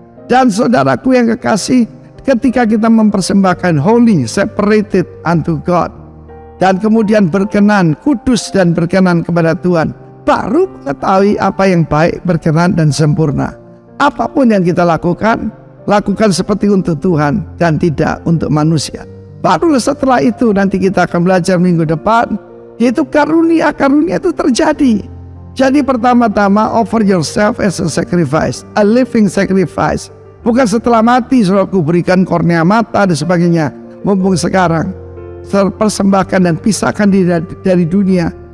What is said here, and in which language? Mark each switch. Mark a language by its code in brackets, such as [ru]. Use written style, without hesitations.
[id] Dan saudaraku yang kekasih, ketika kita mempersembahkan [en] holy, separated unto God, [id] dan kemudian berkenan, kudus dan berkenan kepada Tuhan, baru mengetahui apa yang baik, berkenan dan sempurna. Apapun yang kita lakukan, lakukan seperti untuk Tuhan dan tidak untuk manusia. Baru setelah itu nanti kita akan belajar minggu depan, yaitu karunia-karunia itu terjadi. Jadi pertama-tama [en] offer yourself as a sacrifice, a living sacrifice. [id] Bukan setelah mati saudaraku berikan kornea mata dan sebagainya. Mumpung sekarang persembahkan dan pisahkan diri dari dunia.